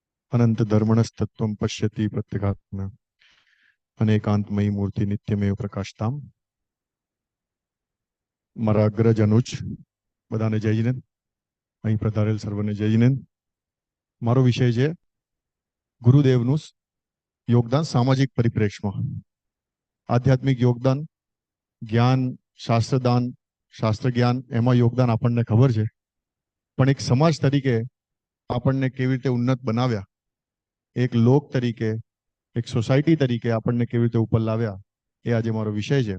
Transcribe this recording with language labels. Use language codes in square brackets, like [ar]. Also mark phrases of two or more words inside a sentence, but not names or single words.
[sa] अनंत धर्मणस्तत्वं पश्यति प्रत्यगात्मा अनेकांतमयी मूर्ति नित्यमेव प्रकाशताम। [gu] મારા અગ્રજ અનુજ બધાને જય જિનેન્દ્ર, અહીં પધારેલ સર્વને જય જીનેન્દ્ર। મારો વિષય છે ગુરુદેવનું યોગદાન સામાજિક પરિપ્રેક્ષ્યમાં। આધ્યાત્મિક યોગદાન, જ્ઞાન, શાસ્ત્રદાન, શાસ્ત્ર જ્ઞાન એમાં યોગદાન આપણને ખબર છે, પણ એક સમાજ તરીકે આપણને કેવી રીતે ઉન્નત બનાવ્યા, એક લોક તરીકે, એક સોસાયટી તરીકે આપણને કેવી રીતે ઉપર લાવ્યા, એ આજે મારો વિષય છે।